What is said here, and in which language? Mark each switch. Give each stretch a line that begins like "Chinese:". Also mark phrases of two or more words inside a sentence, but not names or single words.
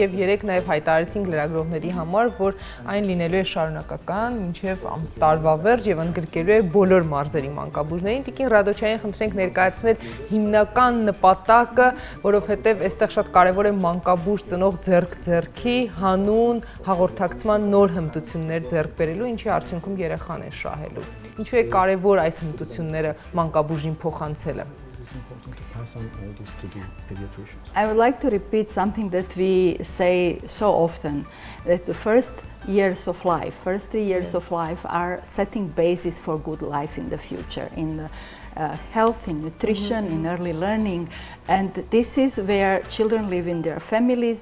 Armenian: եւ երեք նաեւ հայտարարեցինք լրագրողների համար, որ այն լինելու է շարունակական մինչեւ տարվա վերջ եւ ընդգրկելու է բոլոր մարզերի մանկաբույժներին։ Տիկին Ռադոչային խնդրենք ներկայացնել հիմնական նպատակը, որովհետեւ այստեղ շատ կարեւոր է մանկաբույժ ծնող ձեռքի հանուն հաղորդակցման նոր հմտություններ ձեռք բերելու, ինչի արդյունքում երեխան շահելու։ Ինչու է կարևոր այս հմտությունները մանկաբույժին փոխանցելը։
English: I would like to repeat something that we say so often, that the first 3 years of life are setting basis for good life in the future, in health, in nutrition, in early learning, and this is where children live in their families.